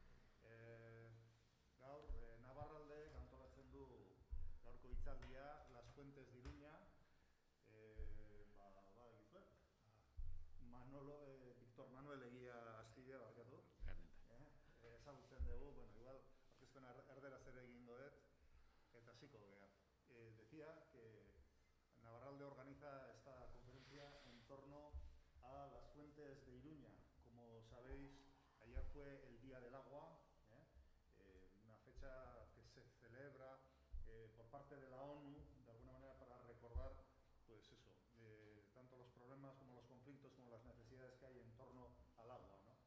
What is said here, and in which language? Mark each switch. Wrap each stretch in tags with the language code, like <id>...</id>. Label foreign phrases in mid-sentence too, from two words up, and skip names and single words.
<eu>Gaur Navarraldek antolatzen du gaurko hitzaldia Las Fuentes de Iruña. Manolo, Victor Manuel Eguía Astilla, barkatu. Ezagutzen dugu, bueno, igual, aurkezpen erderaz ere egingo dut, eta hasiko gea.</eu> <es>Decía que Navarralde organiza esta conferencia en torno a las fuentes de Iruña. Como sabéis, ayer fue el Día del Agua, una fecha que se celebra por parte de la ONU, de alguna manera para recordar, pues eso, tanto los problemas como los conflictos, como las necesidades que hay en torno al agua, ¿no?</es>